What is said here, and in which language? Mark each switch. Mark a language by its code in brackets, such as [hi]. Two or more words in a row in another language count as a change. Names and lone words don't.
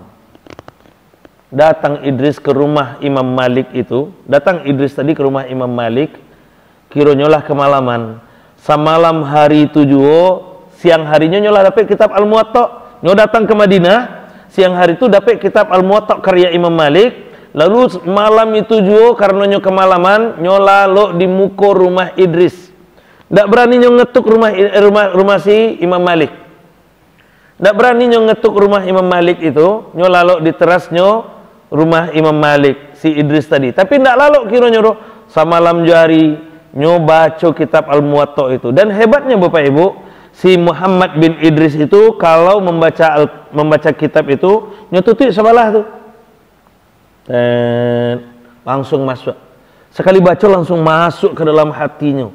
[id] Datang Idris ke rumah Imam Malik itu, datang Idris tadi ke rumah Imam Malik, kiranya lah kemalaman. Semalam hari itu juga, siang harinya nyolah dapat kitab Al-Muwatta. Nyo datang ke Madinah, siang hari itu dapat kitab Al-Muwatta karya Imam Malik, Lalu malam itu juga karena nyo kemalaman, nyo lalu di muko rumah Idris. [min] Ndak berani nyo ngetuk rumah si Imam Malik. Ndak berani nyo ngetuk rumah Imam Malik itu, nyo lalu di teras nyo rumah Imam Malik si Idris tadi. Tapi ndak lalu kira nyo samalam jari nyo baca kitab Al-Muwatta itu. [id] Dan hebatnya Bapak Ibu, si Muhammad bin Idris itu kalau membaca kitab itu nyo tutup sebelah tuh. Langsung masuk. Sekali baca langsung masuk ke dalam hatinya.